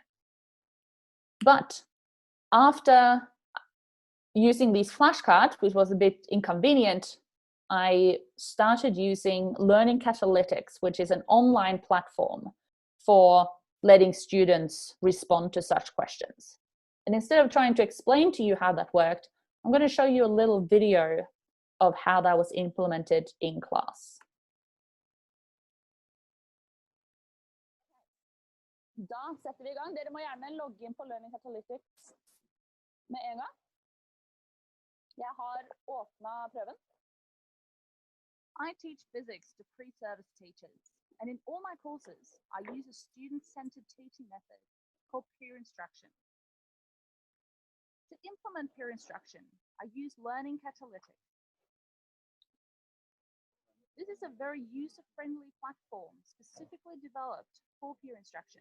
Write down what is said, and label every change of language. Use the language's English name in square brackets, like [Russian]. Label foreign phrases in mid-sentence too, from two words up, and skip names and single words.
[English] But after using these flashcards, which was a bit inconvenient, I started using Learning Catalytics, which is an online platform for letting students respond to such questions. And instead of trying to explain to you how that worked, I'm going to show you a little video of how that was implemented in class. [Norwegian] Da setter vi I gang. Dere må gjerne logge inn på Learning Catalytics med en gang. Jeg har åpnet prøven. [English] I teach physics to pre-service teachers, and in all my courses, I use a student-centered teaching method called peer instruction. To implement peer instruction, I use Learning Catalytics. This is a very user-friendly platform specifically developed for peer instruction.